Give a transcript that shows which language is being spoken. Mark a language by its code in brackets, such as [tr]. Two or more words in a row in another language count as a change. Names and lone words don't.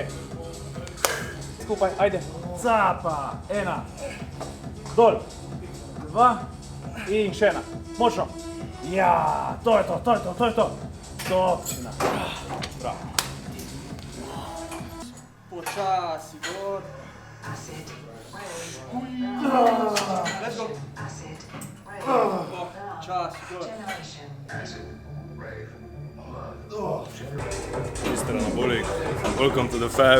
[sl] Skupaj, ajde, capa, 1, dol, 2, in še ena, močno. Ja, to je to. Točna. Bravo. Počasi, gor. [en] Let's go. [sl] Čas, gor. [en] Mr. Anabolik, welcome to the fab.